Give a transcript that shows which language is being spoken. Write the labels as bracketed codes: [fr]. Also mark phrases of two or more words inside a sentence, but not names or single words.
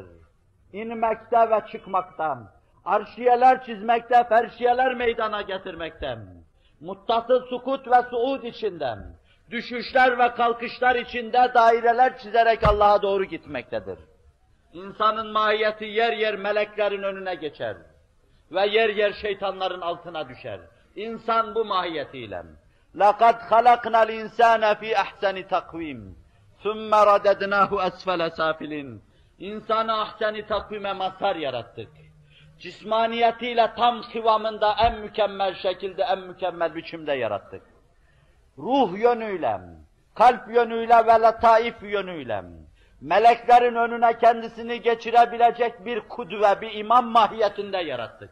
[tr] İnmekte ve çıkmaktan, arşiyeler çizmekte, ferşiyeler meydana getirmekten, muttasıl sukut ve suud içinden, düşüşler ve kalkışlar içinde daireler çizerek Allah'a doğru gitmektedir. İnsanın mahiyeti yer yer meleklerin önüne geçer ve yer yer şeytanların altına düşer. İnsan bu mahiyetiyle. [ar] لَقَدْ خَلَقْنَا الْاِنْسَانَ ف۪ي اَحْسَنِ تَقْوِيمٍ ثُمَّ رَدَدْنَاهُ أَسْفَلَ سَافِلٍ [tr] İnsanı ahsen-i takvime mazhar yarattık. Cismaniyetiyle tam kıvamında en mükemmel şekilde, en mükemmel biçimde yarattık. Ruh yönüyle, kalp yönüyle ve letaif yönüyle, meleklerin önüne kendisini geçirebilecek bir kudve, bir imam mahiyetinde yarattık.